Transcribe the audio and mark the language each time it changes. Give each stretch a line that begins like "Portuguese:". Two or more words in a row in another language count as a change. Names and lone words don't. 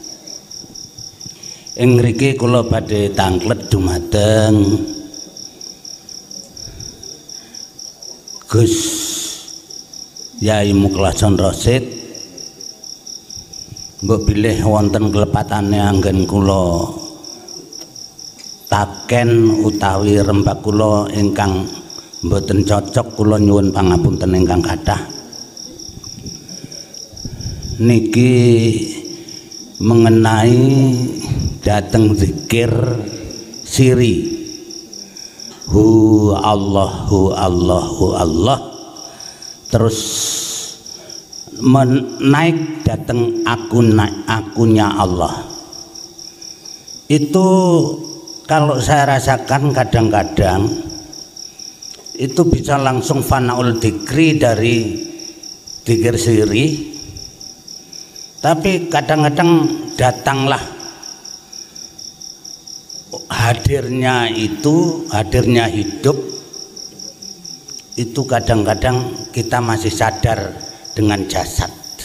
Javanese: Ing mriki kula badhe tanglet dumateng Gus Yai Mukhlason Rosid. Mbok bilih wonten kelepatane anggen kula taken utawi rembak kula ingkang mboten cocok, kula nyuwun pangapunten ingkang kathah.
Indonesian: Niki mengenai dateng zikir siri hu Allah terus menaik dateng akunnya Allah. Itu kalau saya rasakan kadang-kadang itu bisa langsung
Arabic: فناء الذكر
Indonesian: dari dikir siri, tapi kadang-kadang datanglah hadirnya hidup itu kadang-kadang kita masih sadar dengan jasad.